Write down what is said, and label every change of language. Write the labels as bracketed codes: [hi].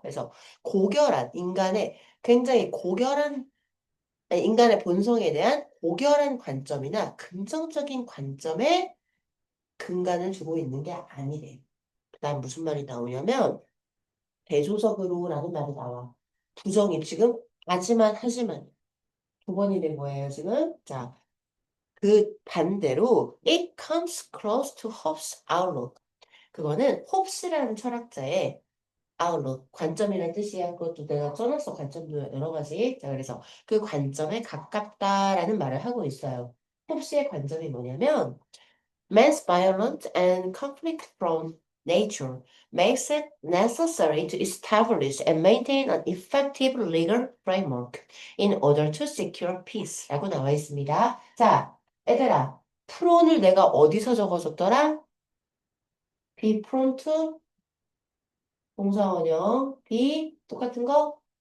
[ko] 그래서 고결한 인간의 굉장히 고결한 아니, 인간의 본성에 대한 고결한 관점이나 긍정적인 관점에 근간을 주고 있는 게 아니래. 그다음 무슨 말이 나오냐면 대조적으로라는 말이 나와. 부정이 지금 하지만 두 번이 된 거예요 지금. 자, 그 반대로 [en] it comes close to Hobbes' outlook. [ko] 그거는 홉스라는 철학자의 outlook 관점이라는 뜻이야. 그것도 내가 써놨어. 관점도 여러 가지. 자, 그래서 그 관점에 가깝다라는 말을 하고 있어요. 홉스의 관점이 뭐냐면 [en] Man's violent and conflict-prone nature makes it necessary to establish and maintain an effective legal framework in order to secure peace. [ko] 라고 나와 있습니다. 자, 얘들아, 프론을 내가 어디서 적어줬더라? be prone to 동사원형, be 똑같은 거?